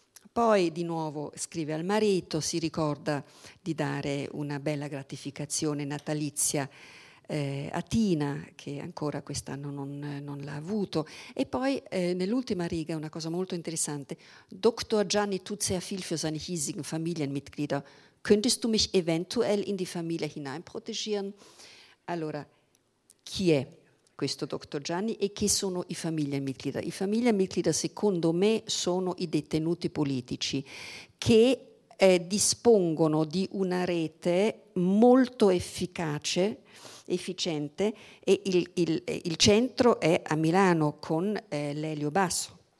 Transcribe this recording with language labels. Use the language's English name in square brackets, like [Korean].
[Italian] Poi di nuovo scrive al marito, si ricorda di dare una bella gratificazione natalizia a Tina, che ancora quest'anno non l'ha avuto. E poi nell'ultima riga una cosa molto interessante: Dr. [German] Gianni tut sehr viel für seine hiesigen Familienmitglieder. Könntest du mich eventuell in die Familie hinein protegieren? [Italian] Allora, chi è questo dottor Gianni e chi sono i familiarmitglieder? I familiarmitglieder, secondo me, sono i detenuti politici che dispongono di una rete molto efficace, efficiente, e il centro è a Milano con Lelio Basso.